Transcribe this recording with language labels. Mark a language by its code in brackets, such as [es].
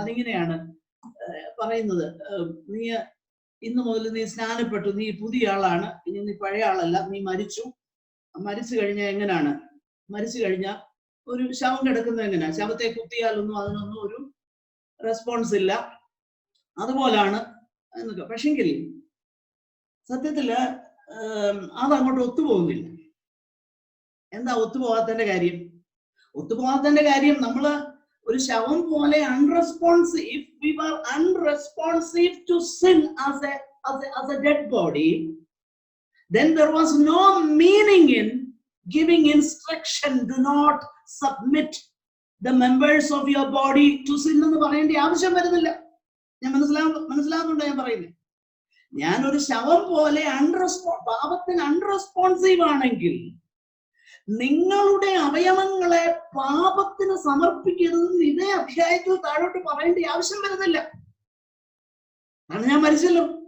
[ml] അതിങ്ങനെയാണ് പറയുന്നത്, നീ ഇന്ന് മുതൽ നീ സ്നാനപ്പെട്ടു, നീ പുതിയ ആളാണ്, ഇനി നീ പഴയ ആളല്ല, നീ മരിച്ചു കഴിഞ്ഞാൽ എങ്ങനെയാണ്? മരിച്ചു കഴിഞ്ഞാൽ ഒരു ശവം കിടക്കുന്നത് എങ്ങനെയാ? ശവത്തെ കുത്തിയാലൊന്നും അതിനൊന്നും ഒരു റെസ്പോൺസ് ഇല്ല, അതുപോലാണ് എന്നൊക്കെ. പക്ഷെങ്കിൽ സത്യത്തില് അതങ്ങോട്ട് ഒത്തുപോകുന്നില്ല. എന്താ ഒത്തുപോകാത്തതിന്റെ കാര്യം? ഒത്തുപോകാത്തതിന്റെ കാര്യം നമ്മള് ഒരു ശവം പോലെ unresponsive, [en] we were unresponsive to sin as a dead body, then there was no meaning in giving instruction, do not submit the members of your body to sin [ml] എന്ന് പറയേണ്ട ആവശ്യം വരുന്നില്ല. ഞാൻ മനസ്സിലാകുന്നുണ്ടോ ഞാൻ പറയുന്നത്? ഞാനൊരു ശവം പോലെ പാപത്തിന് അൺറെസ്പോൺസീവ് ആണെങ്കിൽ നിങ്ങളുടെ അവയവങ്ങളെ പാപത്തിന് സമർപ്പിക്കരുതെന്ന് ഇതേ അധ്യായത്തിൽ താഴോട്ട് പറയേണ്ട ആവശ്യം വരുന്നില്ല. കാരണം ഞാൻ മരിച്ചല്ലോ.